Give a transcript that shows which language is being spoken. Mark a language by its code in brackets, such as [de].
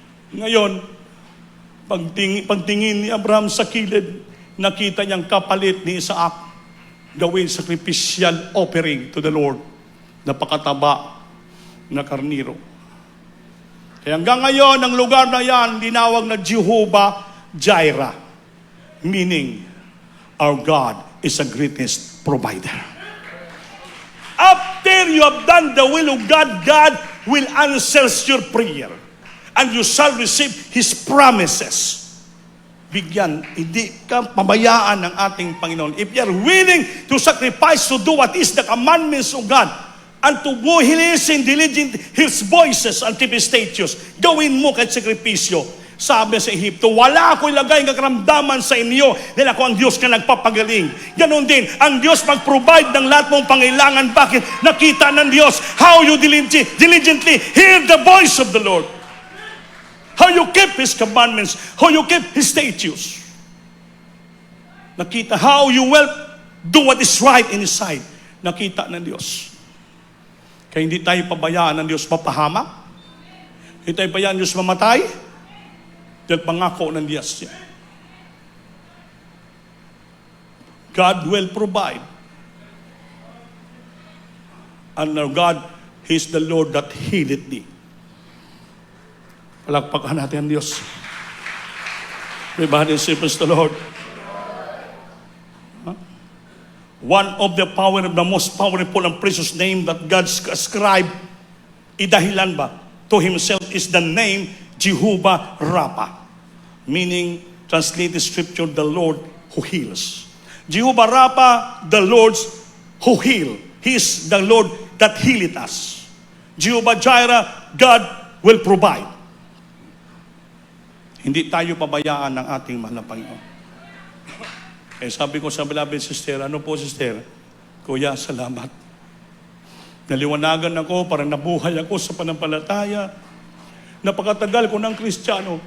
[tl] Ngayon, pagtingin ni Abraham sa kilid, nakita niyang kapalit ni Isaac gawin [en] sacrificial offering to the Lord. [tl] Napakataba na karniro. Kaya hanggang ngayon, ang lugar na yan, dinawag na Jehovah Jireh. [en] Meaning, our God is the greatest provider. After you have done the will of God, God will answer your prayer. And you shall receive His promises. [tl] Bigyan, hindi ka pabayaan ng ating Panginoon. [en] If you are willing to sacrifice to do what is the commandments of God, and to go listen diligent His voices and keep His statutes, [tl] gawin mo kahit sakripisyo. Sabi sa Ehipto, wala ako ilagay ng karamdaman sa inyo dahil ako ang Diyos na nagpapagaling. Ganon din, ang Diyos mag-provide ng lahat mong pangailangan. Bakit? Nakita ng Diyos [en] how you diligently hear the voice of the Lord. How you keep His commandments, how you keep His statutes. Nakita how you will do what is right in His sight. [tl] Nakita ng Diyos. Kaya hindi tayo pabayaan ng Diyos mapahamak. Hindi tayo pabayaan ng Diyos mamatay. Dahil pangako ng Diyos yan. [en] God will provide. And our God, He is the Lord that healeth thee. [tl] Palakpakan natin ang Diyos. [en] Everybody say, praise the Lord. One of the most powerful and precious name that God ascribed, [tl] idahilan ba, [en] to Himself is the name Jehovah Rapha. Meaning, translated scripture, the Lord who heals. Jehovah Rapha, the Lord who heal. He is the Lord that healeth us. Jehovah Jireh, God will provide. [tl] Hindi tayo pabayaan ng ating mahal na Panginoon. Sabi ko sa beloved sister, ano po sister? Kuya, salamat. Naliwanagan ako, parang nabuhay ako sa panampalataya. Napakatagal ko ng Kristiyano.